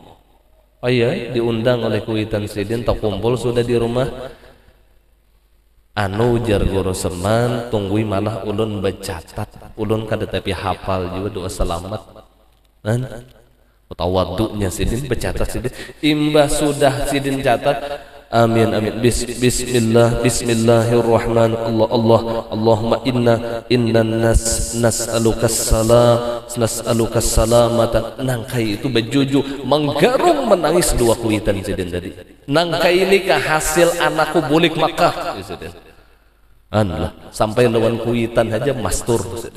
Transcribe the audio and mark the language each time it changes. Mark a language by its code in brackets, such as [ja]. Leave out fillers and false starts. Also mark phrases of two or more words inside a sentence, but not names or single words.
[bjn] Oh iya, diundang oleh Kuitan Sidin, tak kumpul sudah di rumah. Anu jar Guru Seman, tunggui malah ulun bercatat, ulun kada tapi hafal juga doa selamat. Tawaduknya Sidin bercatat Sidin, imbah sudah Sidin catat, amin amin, [ar] بسم الله الرحمن الرحيم، اللهم إنا نسألك السلامة. [bjn] Nangkai itu bejuju menggarung menangis dua Kuitan Sidin tadi. Nangkai ini kah hasil anakku bulik Makkah Sidin. Sampai lawan Kuitan aja mastur Sidin.